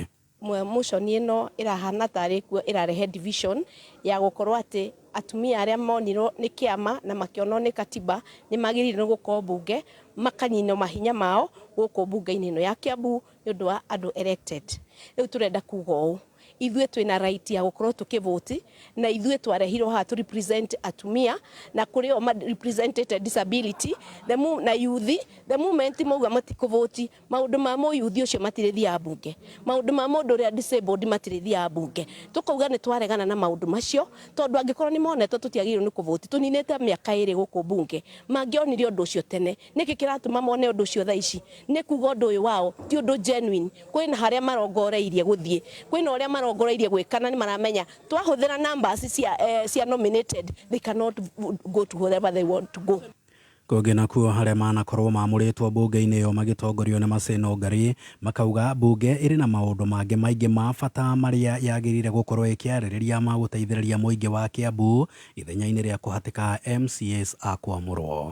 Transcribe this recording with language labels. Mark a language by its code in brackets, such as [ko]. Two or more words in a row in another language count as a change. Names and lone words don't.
[ki] Motion ĩno ĩrahana tarĩ kuo ĩrarehe division ya gũkorwo atĩ atumia arĩa monirwo nĩ kĩama na makĩonwo nĩ katiba nĩ magĩrĩire gũkorwo mbunge makanyinwo mahinya mao gũkũ mbunge-inĩ ĩno ya Kiambu nĩ ũndũ wa andũ elected. Rĩu tũrenda kuga ũũ, ithuĩ twĩna right ya gũkorwo tũkĩvoti na ithuĩ twarehirwo haha [en] to represent [ki] atumia na kũrĩ o [en] represented disability [ki] na youth. [en] The moment [ki] mauga matikũvoti, maũndũ ma mũyuthi ũcio matirĩthiaga mbunge, maũndũ ma mũndũ ũrĩa disabled matirĩthiaga mbunge. Tũkauga nĩ twaregana na maũndũ macio tondũ angĩkorwo nĩ monetwo tũtiagĩrĩirwo nĩ kũvoti, tũninĩte mĩaka 2 gũkũ mbunge, mangĩonire ũndũ ũcio tene. Nĩkĩ kĩratũma mone ũndũ ũcio thaa ici? Nĩ kuga ũndũ ũyũ wao ti ũndũ genuine. Kwĩna harĩa marongoreirie gũthiĩ, kwĩna ũrĩa marongoreirie gwĩkana, nĩ maramenya twahũthĩra numbers cia nominated, [en] they cannot go to wherever they want to go. [ki] Kũngĩ nakuo harĩa manakorwo mamũrĩtwo mbunge-inĩ ĩyo magĩtongorio nĩ Maseno Ngari makauga mbunge ĩrĩ na maũndũ mangĩ maingĩ ma bata marĩa yagĩrĩire gũkorwo ĩkĩarĩrĩria ma gũteithĩrĩria mũingĩ wa Kiambu ithenya-inĩ rĩa kũhatĩka MCAs a Kwamũrwo.